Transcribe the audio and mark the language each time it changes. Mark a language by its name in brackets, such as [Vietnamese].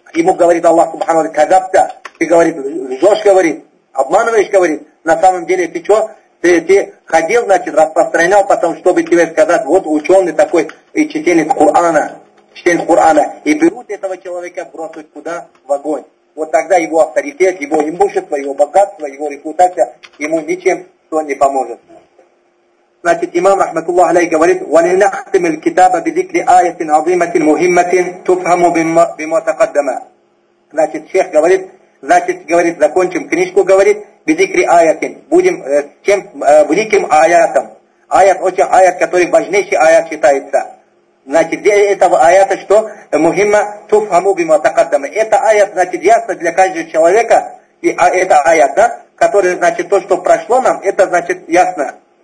[Russian] Ему говорит Аллах Субхану Ва-Тала, казапта, ты, говорит, лжешь, говорит, обманываешь, говорит, на самом деле ты что, ты ходил, значит, распространял, потом, чтобы тебе сказать, вот ученый такой, и чтение Корана, и берут этого человека, бросают куда? В огонь. Вот тогда его авторитет, его имущество, его богатство, его репутация, ему ничем что не поможет. Значит, имам, рахматуллах алейхи, говорит, [Arabic] وَلِنَخْتِمْ الْكِتَابَ بِذِكْرِ آيَةٍ عَظِيمَةٍ مُهِمَّةٍ تُفْهَمُ بِمَا تَقَدَّمَا. [Russian] Значит, шейх говорит, значит, говорит, закончим книжку, говорит, бидикри аятин, будем чем, великим аятом. Аят, очень аят, который важнейший аят считается. Значит, для этого аята что? [Arabic] Мухимма туфхаму бима такаддама. [Russian] Это аят, значит, ясно для каждого человека, и это аят, да, который, значит, то, что прошло нам, это, значит, ясно.